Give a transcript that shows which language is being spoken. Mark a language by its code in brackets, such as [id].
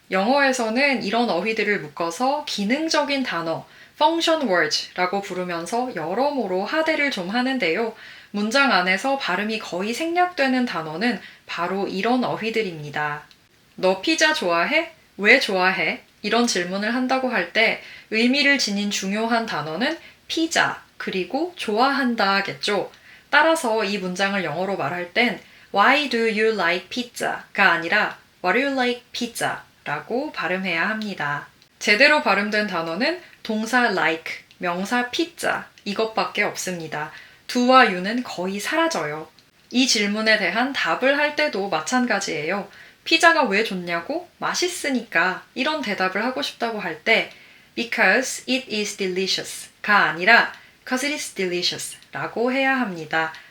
[ko] 영어에서는 이런 어휘들을 묶어서 기능적인 단어, function words라고 부르면서 여러모로 하대를 좀 하는데요. 문장 안에서 발음이 거의 생략되는 단어는 바로 이런 어휘들입니다. 너 피자 좋아해? 왜 좋아해? 이런 질문을 한다고 할 때 의미를 지닌 중요한 단어는 피자, 그리고 좋아한다겠죠. 따라서 이 문장을 영어로 말할 땐 [en] Why do you like pizza?가 [ko] 아니라 [en] What do you like pizza? [ko] 라고 발음해야 합니다. 제대로 발음된 단어는 동사 like, 명사 pizza 이것밖에 없습니다. do와 you는 거의 사라져요. 이 질문에 대한 답을 할 때도 마찬가지예요. 피자가 왜 좋냐고? 맛있으니까. 이런 대답을 하고 싶다고 할 때 [en] because it is delicious [ko] 가 아니라 because it is delicious 라고 해야 합니다.